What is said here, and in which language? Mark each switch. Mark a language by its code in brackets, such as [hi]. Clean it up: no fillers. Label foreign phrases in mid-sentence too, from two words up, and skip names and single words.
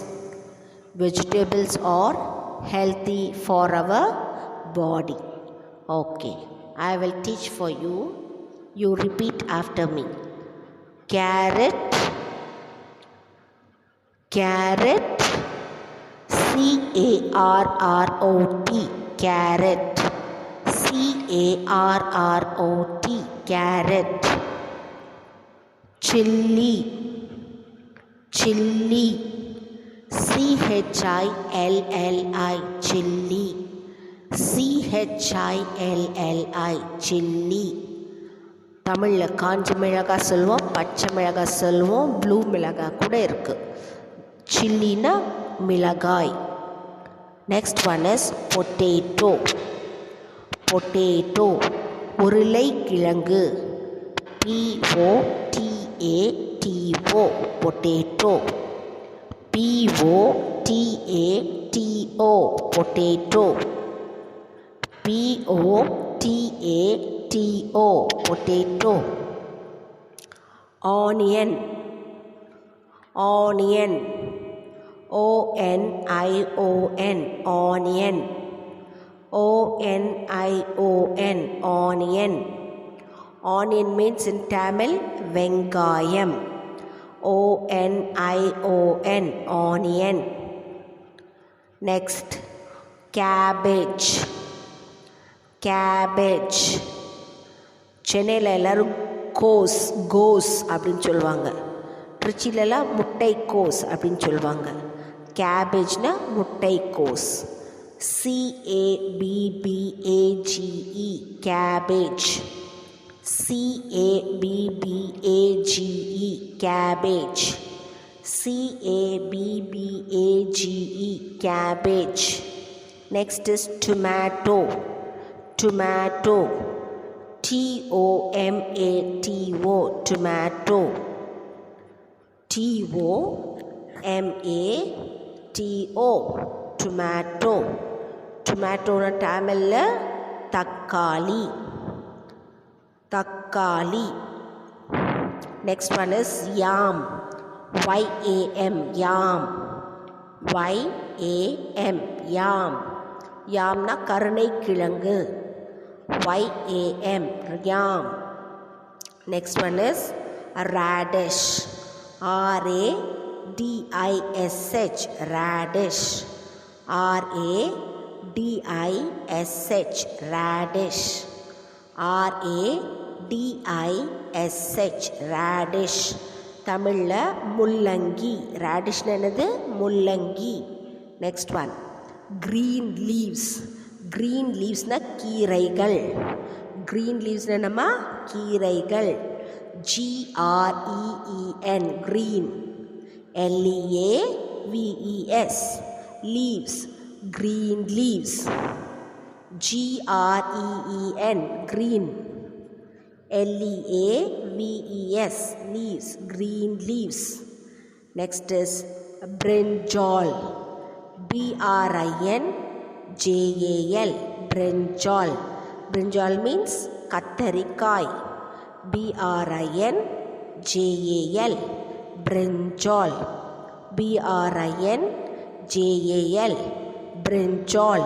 [en] Vegetables are healthy for our body. Okay, I will teach for you. You repeat after me. Carrot, carrot, C-A-R-R-O-T, carrot, C-A-R-R-O-T, carrot. Chilli, chilli, C-H-I-L-L-I, chilli, C-H-I-L-L-I, chilli. [ta] தமிழில் காஞ்ச மிளகாய் சொல்லுவோம், பச்சை மிளகாய் சொல்லுவோம், ப்ளூ மிளகாய் கூட இருக்குது. சில்லினா மிளகாய். [en] next one is potato. [ta] பொட்டேட்டோ உருளைக்கிழங்கு, [en] P-O-T-A-T-O, பொட்டேட்டோ. P-O-T-A-T-O, பொட்டேட்டோ. P-O-T-A-T-O, potato. Onion, onion, O-N-I-O-N, onion, O-N-I-O-N, onion. Onion means in Tamil, வெங்காயம். O-N-I-O-N, onion. Next, cabbage. கேபேஜ். [ta] சென்னையில் எல்லோரும் கோஸ் அப்படின்னு சொல்லுவாங்க. திருச்சியிலலாம் முட்டைக்கோஸ் அப்படின்னு சொல்லுவாங்க. கேபேஜ்னா முட்டைக்கோஸ். [en] C-A-B-B-A-G-E, கேபேஜ். C-A-B-B-A-G-E, கேபேஜ். C-A-B-B-A-G-E, cabbage. Next is tomato. Tomato, T-O-M-A-T-O, tomato. T-O-M-A-T-O, tomato. [ta] Tomato na Tamil தக்காளி. தக்காளி. [en] Next one is yam. Y-A-M, yam. Y-A-M, yam. [ta] யாம்னா கருணைக்கிழங்கு. [en] Y-A-M, yam. Next one is radish. R-A-D-I-S-H, radish. R-A-D-I-S-H, radish. R-A-D-I-S-H, radish. [ta] தமிழில் முள்ளங்கி. ரேடிஷ்னு என்னது? முள்ளங்கி. [en] Next one, green leaves. green leaves [ta] னா கீரைகள். [en] green leaves [ta] னா என்னம்மா? கீரைகள். [en] G-R-E-E-N, green. L-E-A-V-E-S, leaves, green leaves. G-R-E-E-N, green. L-E-A-V-E-S, leaves, green leaves. Next is brinjal, B-R-I-N-J-A-L, brinjal. Brinjal means katarikai, B-R-I-N-J-A-L, brinjal, B-R-I-N-J-A-L, brinjal.